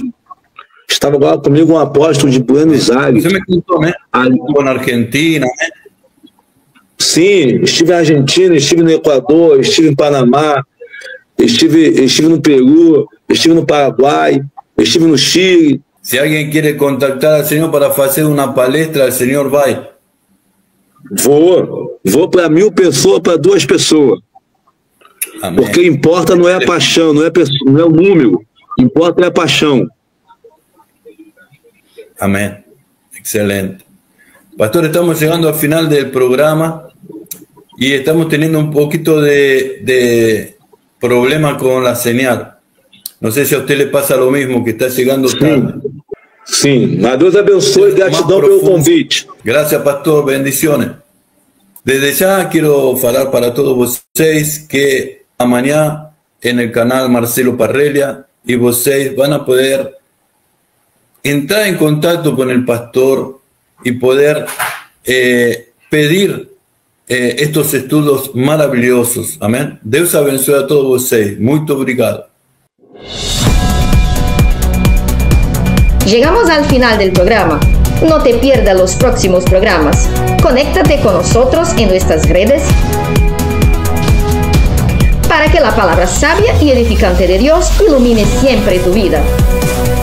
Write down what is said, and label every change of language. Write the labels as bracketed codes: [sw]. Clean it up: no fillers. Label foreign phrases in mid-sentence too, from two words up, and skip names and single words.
[pt] Estava agora comigo um apóstolo de Buenos Aires. Você me contou, né? Na Argentina, né? Sim, estive na Argentina, estive no Equador, estive em Panamá, estive no Peru, estive no Paraguai, estive no Chile. [es] Si alguien quiere contactar al Señor para hacer una palestra, el Señor va. [pt] Vou para 1000 pessoas, para 2 pessoas. Amém. Porque importa não é a paixão, não é o número, importa é a paixão. [es] Amén. Excelente. Pastor, estamos llegando al final del programa y estamos teniendo un poquito de problema con la señal. No sé si a usted le pasa lo mismo, que está llegando tarde. [pt] Sim, mas Deus abençoe e gratidão pelo convite. [es] Gracias, pastor, bendiciones. Desde ya quiero [pt] falar para todos vocês que amanhã [es] en el canal Marcelo Parrelia y vocês van a poder entrar en contacto con el pastor y poder pedir estos estudios maravillosos. Amén. [pt] Deus abençoe a todos vocês. Muito obrigado. [es] Llegamos al final del programa. No te pierdas los próximos programas. Conéctate con nosotros en nuestras redes para que la palabra sabia y edificante de Dios ilumine siempre tu vida.